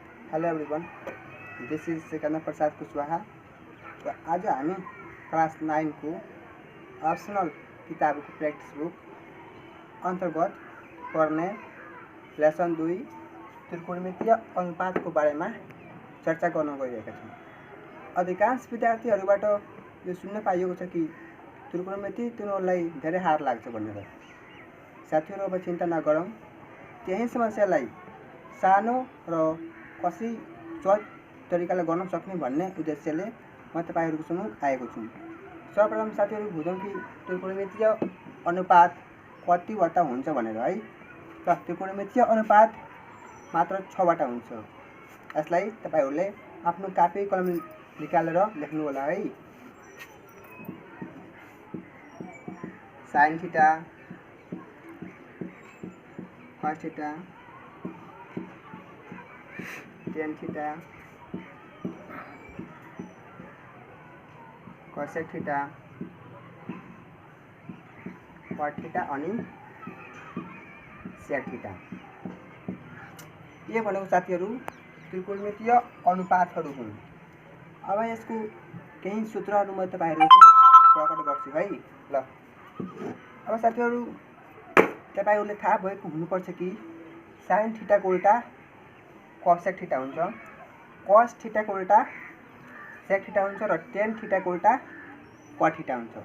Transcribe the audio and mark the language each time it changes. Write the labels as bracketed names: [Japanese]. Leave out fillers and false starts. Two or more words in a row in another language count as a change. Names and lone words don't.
[English] Hello everyone, this is [Nepali] सिकंदर प्रसाद कुशवाहा। तो आज हामी क्लास 9 को ऑप्शनल किताब को [English] practice book [Nepali] अंतर्गत पढ़ने लेसन 2 त्रिकोणमितीय अनुपात को बारे में चर्चा गर्न गइरहेका छौँ। अधिकांश विद्यार्थीहरूबाट यो सुन्न पाइएको छ कि त्रिकोणमिति तिनीहरूलाई धेरै हार लाग्छ भनेर। साथीहरू, अब चिन्ता नगरौँ, त्यही समस्यालाई सानो र कसरी सहज तरिकाले गर्न सक्ने भन्ने उद्देश्यले म तपाईहरुको सम्मुख आएको छु। सर्वप्रथम साथीहरू बुझौँ कि त्रिकोणमितीय अनुपात कतिवटा हुन्छ भनेर है। त त्रिकोणमितीय अनुपात मात्र 6 वटा हुन्छ। यसलाई तपाईहरुले आफ्नो कापी कलम निकालेर लेख्नु होला है। sin थीटा, cos थीटा, tan थीटा, cosec थीटा, cot थीटा अनि sec थीटा। ये भनेको साथीहरू त्रिकोणमितीय अनुपातहरू हुन्। अब यसको केही सूत्रहरू म तपाईहरुको प्रकट गर्छु है। ल, अब साथीहरू तपाईहरुले थाहा भएको हुनुपर्छ कि sin थीटा को उल्टा cosec थीटा हुन्छ, cos थीटा को उल्टा sec थीटा हुन्छ र tan थीटा को उल्टा cot थीटा हुन्छ।